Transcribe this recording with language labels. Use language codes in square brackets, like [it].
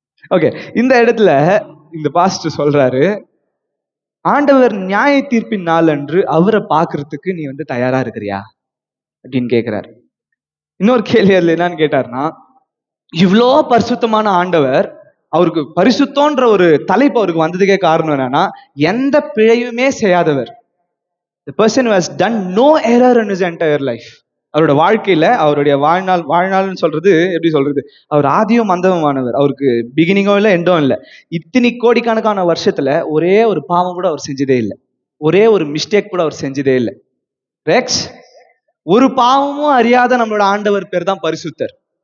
[ta] Okay, இந்த இடத்துல இந்த பாஸ்டர் சொல்றாரு, ஆண்டவர் நியாய தீர்ப்பின் நாள் அன்று அவரை பார்க்கறதுக்கு நீ வந்து தயாரா இருக்கிறியா அப்படின்னு கேட்கிறாரு. இன்னொரு கேள்வி அதுல என்னன்னு கேட்டாருன்னா, இவ்வளோ பரிசுத்தமான ஆண்டவர், அவருக்கு பரிசுத்தோன்ற ஒரு தலைப்பு அவருக்கு வந்ததுக்கே காரணம் என்னன்னா, எந்த பிழையுமே செய்யாதவர். [en] The person who has done no error in his entire life. [ta] அவரோட வாழ்க்கையில அவருடைய வாழ்நாள்னு சொல்றது எப்படி சொல்றது, அவர் ஆதியும் அந்தமானவர், அவருக்கு பிகினிங்கும் இல்லை எண்டும் இல்லை. இத்தனை கோடிக்கணக்கான வருஷத்துல ஒரே ஒரு பாவம் கூட அவர் செஞ்சதே இல்லை, ஒரே ஒரு மிஸ்டேக் கூட அவர் செஞ்சதே இல்லை. ரெக்ஸ், ஒரு பாவமும் அறியாத நம்மளோட ஆண்டவர் பேர் தான் பரிசுத்தர்.